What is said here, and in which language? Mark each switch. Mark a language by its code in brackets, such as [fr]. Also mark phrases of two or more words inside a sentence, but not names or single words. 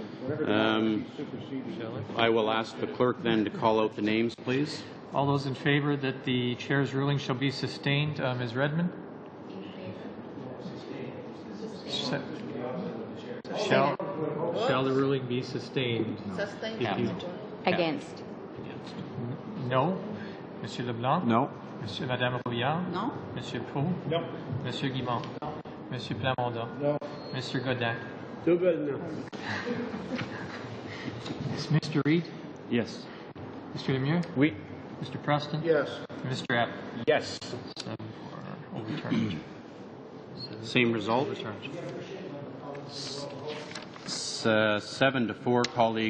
[en] I will ask the clerk then to call out the names, please. All those in favor that the chair's ruling shall be sustained, Ms. Redmond? Shall the ruling be sustained? Sustained. Against. No. Monsieur Leblanc? No. Monsieur, Madame Rouillard? No. Monsieur Proulx? No. Monsieur Guimont? No. Monsieur Plamondon? No. Monsieur Godin? Double no. Mr. Reid? Yes. Mr. Lemieux? Oui. Mr. Preston? Yes. Mr. Abt? Yes. 7 for overturned. Same result. 7 to 4, colleagues.